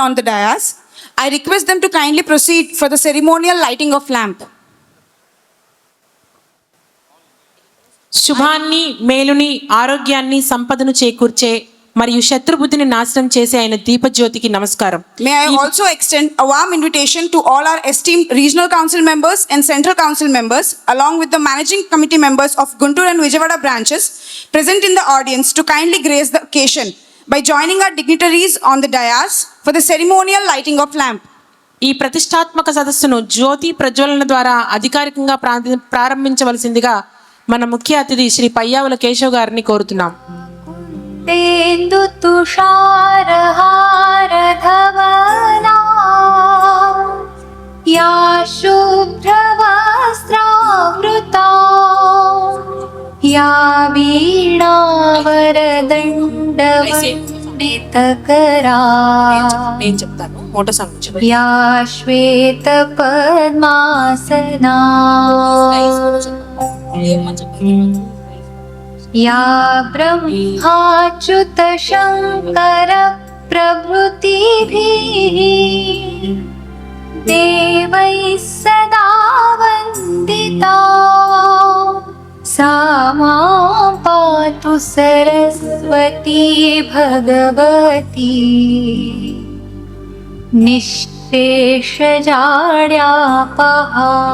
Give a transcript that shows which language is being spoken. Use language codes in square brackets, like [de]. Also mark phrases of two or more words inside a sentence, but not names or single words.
[en] on the dais, I request them to kindly proceed for the ceremonial lighting of lamp. [te] శుభాన్ని, మేలుని, ఆరోగ్యాన్ని, సంపదను చేకూర్చే మరియు శత్రుబుద్ధిని నాశనం చేసే ఆయన దీపజ్యోతికి నమస్కారం. [en] May I also extend a warm invitation to all our esteemed regional council members and central council members, along with the managing committee members of Guntur and Vijayawada branches present in the audience, to kindly grace the occasion by joining our dignitaries on the dais for the ceremonial lighting of lamp. [te] ఈ ప్రతిష్టాత్మక సదస్సును జ్యోతి ప్రజ్వలన ద్వారా అధికారికంగా ప్రారంభించవలసిందిగా మన ముఖ్య అతిథి శ్రీ పయ్యావుల కేశవ్ గారిని కోరుతున్నాం. [sa] तेन्दु तुषारहारधवना या शुभ्रवस्त्रावृता या वीणावरदण्डवन्दितकरा [te] నేను చెప్తాను [en] motto song [sa] या श्वेतपद्मासना या ब्रह्माच्युतशङ्कर प्रभृतिभिः देवैः सदा वन्दिता सा मां पातु सरस्वती भगवती निःशेषजाड्यापहा.